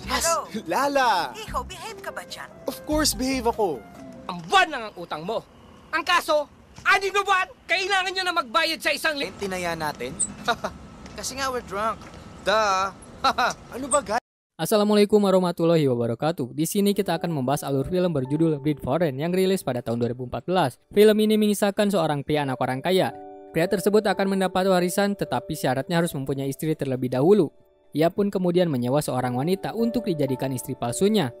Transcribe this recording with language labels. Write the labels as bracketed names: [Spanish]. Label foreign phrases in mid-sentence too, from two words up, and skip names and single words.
[Filipino] Kas! [English] Hello? [Filipino] Lala! Ikaw, behave ka ba dyan? [English] Of course, [Filipino] behave ako. Ang buwan lang ang utang mo. Ang kaso, 6 na buwan, kailangan nyo na magbayad sa isang Tinaya natin? Kasi nga [English] we're drunk. Duh! [Filipino] Ano ba, guys? [Arabic] السلام عليكم ورحمة الله وبركاته. [Indonesian] Di sini kita akan membahas alur film berjudul Bleed Foreign yang rilis pada tahun 2014. Film ini mengisahkan seorang pria anak orang kaya. Pria tersebut akan mendapat warisan tetapi syaratnya harus mempunyai istri terlebih dahulu. Ia pun kemudian menyewa seorang wanita untuk dijadikan istri palsunya.